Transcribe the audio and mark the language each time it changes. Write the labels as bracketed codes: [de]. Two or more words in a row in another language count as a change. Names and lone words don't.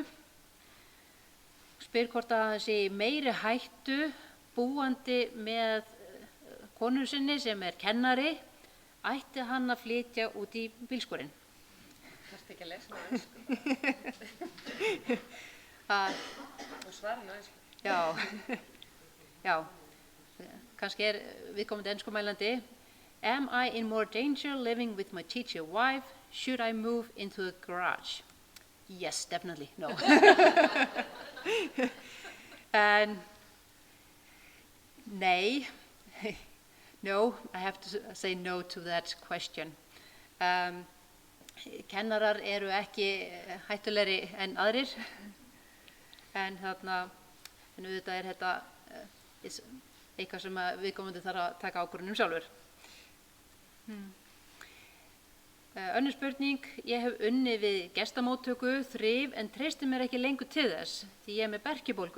[is] Spyr hvort að það sé meiri hættu búandi með konu sinni sem kennari, ætti hann að flytja út í bílskúrinn. Þarftu ekki að lesa á ensku? Og svara á ensku? Já. kannski viðkomandi enskumælandi. [en] Am I in more danger living with my teacher wife? Should I move into a garage? Yes, definitely, no. And nay, no, I have to say no to that question. [is] Kennarar eru ekki hættulegri en aðrir, en auðvitað þetta eitthvað sem viðkomandi þarf að taka ákvörðun sjálfur. Önnur spurning, ég hef unnið við gestamóttöku, þrif, en treysti mér ekki lengur til þess, því ég með berkjubólgu.